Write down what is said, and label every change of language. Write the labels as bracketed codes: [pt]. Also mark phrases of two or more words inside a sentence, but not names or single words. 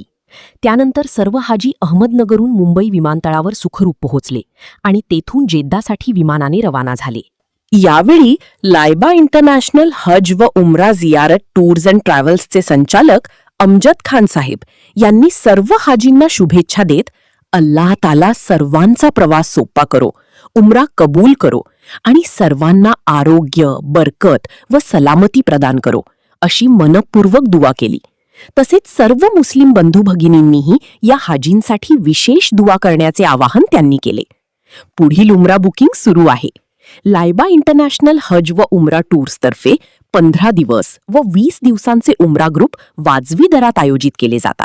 [mr] त्यानंतर सर्व हाजी अहमदनगरहून मुंबई विमानतळावर सुखरूप पोहोचले आणि तेथून जेद्दासाठी विमानाने रवाना झाले. यावेळी लायबा इंटरनॅशनल हज व उमरा जियारत टूर्स अँड ट्रॅव्हल्सचे संचालक अमजद खान साहेब यांनी सर्व हाजींना शुभेच्छा देत अल्लाह ताला सर्वांचा प्रवास सोपा करो, उमरा कबूल करो आणि सर्वांना आरोग्य, बरकत व सलामती प्रदान करो अशी मनपूर्वक दुआ केली. तसेच सर्व मुस्लिम बंधू भगिनींनीही या हाजींसाठी विशेष दुआ करण्याचे आवाहन त्यांनी केले. पुढील उमरा बुकिंग सुरू आहे. लायबा इंटरनॅशनल हज व उमरा टूर्सतर्फे 15 दिवस व 20 दिवसांचे उमरा ग्रुप वाजवी दरात आयोजित केले जातात.